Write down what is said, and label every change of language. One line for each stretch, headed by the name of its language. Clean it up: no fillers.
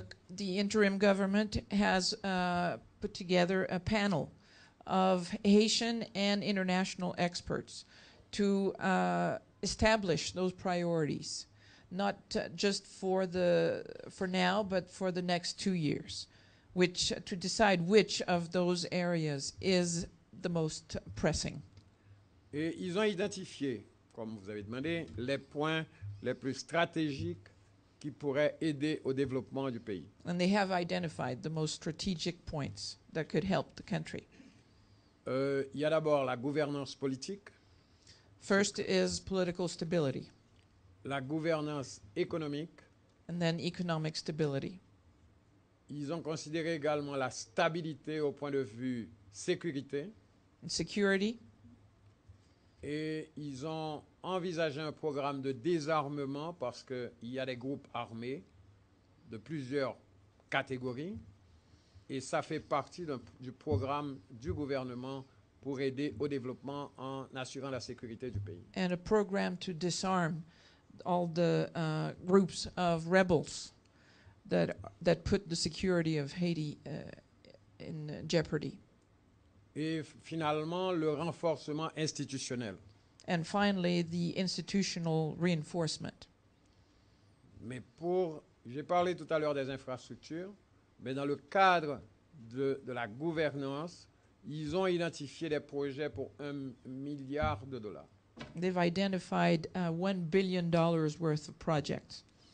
English: The interim government has put together a panel of Haitian and international experts to establish those priorities, not just for now, but for the next 2 years, to decide which of those areas is the most pressing.
French: Et ils ont identifié, comme vous avez demandé, les points les plus stratégiques qui pourraient aider au développement du pays.
English: And they have identified the most strategic points that could help the country.
French: Il y a d'abord la gouvernance politique,
English: First is political stability,
French: la gouvernance économique.
English: and then economic stability.
French: Ils ont considéré également la stabilité au point de vue sécurité
English: And security,
French: et ils ont envisagé un programme de désarmement parce qu'il y a des groupes armés de plusieurs catégories et ça fait partie du programme du gouvernement pour aider au développement en assurant la sécurité du pays.
English: and a program to disarm all the groups of rebels that put the security of Haiti in jeopardy.
French: Et finalement, le renforcement institutionnel.
English: And finally, the institutional reinforcement.
French: Mais j'ai parlé tout à l'heure des infrastructures, mais dans le cadre de la gouvernance, ils ont identifié des projets pour $1 milliard.
English: They've identified $1 billion worth of projects.